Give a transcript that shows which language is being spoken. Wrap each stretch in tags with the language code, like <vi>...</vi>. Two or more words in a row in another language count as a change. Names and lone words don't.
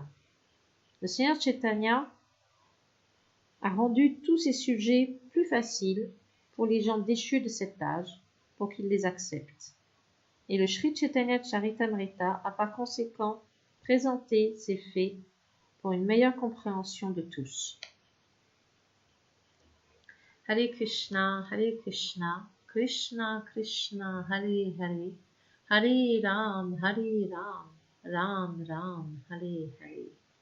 <fr>Le Seigneur Chaitanya a rendu tous ces sujets plus faciles pour les gens déchus de cet âge, pour qu'ils les acceptent. Et le Sri Chaitanya Charitamrita a par conséquent présenté ces faits pour une meilleure compréhension de tous. Hare Krishna, Krishna Krishna, Hare Hare, Hare Ram, Ram Ram, Hare Hare.</fr>